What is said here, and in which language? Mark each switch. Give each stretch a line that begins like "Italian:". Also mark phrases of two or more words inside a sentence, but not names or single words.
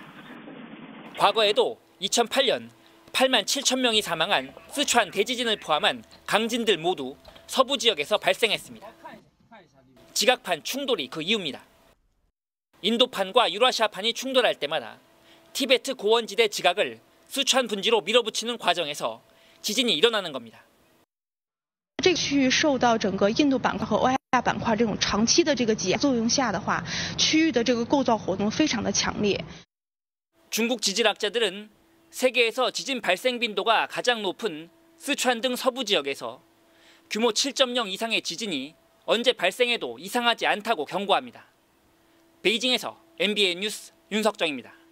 Korean: 과거에도 2008년 8만 7천 명이 사망한 스촨 대지진을 포함한 강진들 모두 서부 지역에서 발생했습니다. 지각판 충돌이 그 이유입니다. 인도판과 유라시아판이 충돌할 때마다 티베트 고원지대 지각을 스촨 분지로 밀어붙이는 과정에서 지진이 일어나는 겁니다.
Chinese: 这个区域受到整个印度板块和欧亚板块这种长期的这个挤压作用下的话，区域的这个构造活动非常的强烈。
Korean: 중국 지질학자들은 세계에서 지진 발생 빈도가 가장 높은 스촨 등 서부 지역에서 규모 7.0 이상의 지진이 언제 발생해도 이상하지 않다고 경고합니다. 베이징에서 MBN 뉴스 윤석정입니다.